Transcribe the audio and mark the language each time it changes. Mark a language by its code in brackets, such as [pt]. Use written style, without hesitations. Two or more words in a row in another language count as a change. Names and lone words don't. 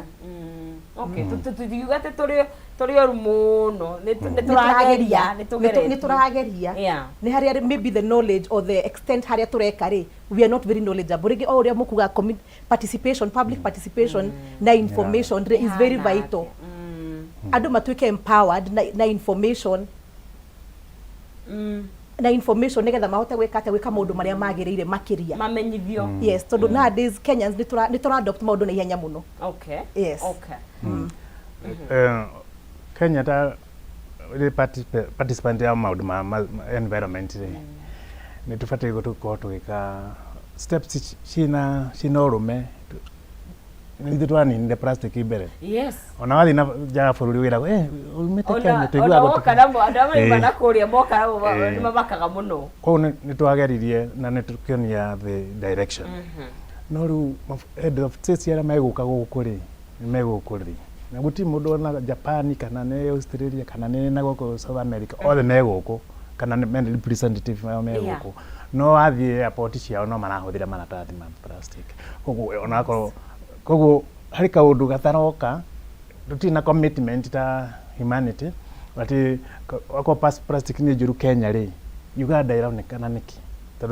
[ki] okay tugiuga te tũrĩ oru mũno nĩ tũrageria nĩ harĩa [en] maybe the knowledge or the extent [ki] harĩa tũreka rĩ [en] we are not very knowledgeable [ki] rĩngĩ o ũrĩa mũkuga [en] participation public participation [ki] na [en] information is very vital [ki] andũ matuĩke empowered na information nigetha mahote gwĩka maũndũ marĩa magĩrĩire makĩria mamenyithio yes tondũ nowadays Kenyans nĩ tũra adopt maũndũ na ihenya mũno yes Kenya ta participant ya maũndũ ma environment nĩ tũbatiĩ gũkorwo tũgĩka steps cina ũrũme nĩ twaninde plastic mbere [en] yes [ki] ona wathi na ja bũrũri wĩragwo umĩte Kenya tũigua gũtuka andũ amwe nakũrĩa moka nĩ mamakaga mũno koguo nĩ twageririe na nĩ tũkĩonia [en] the direction [ki] no rĩu [en] head of state [ki] arĩa megũka gũkũ rĩ nĩ megũkũ rĩ na gũtirĩ mũndũ na Japan kana nĩ Australia kana nĩ na gũkũ South America othe megũkũ kana nĩ representative megũkũ no wathiĩ airport ciao no marahũthĩra maratathi ma plastic koguo ona koguo harĩ kaũndũ gataroka tũtirĩ na commitment ta humanity ati wako plastic nĩ njũru Kenya rĩ Uganda ĩraonekana nĩkĩ tondũ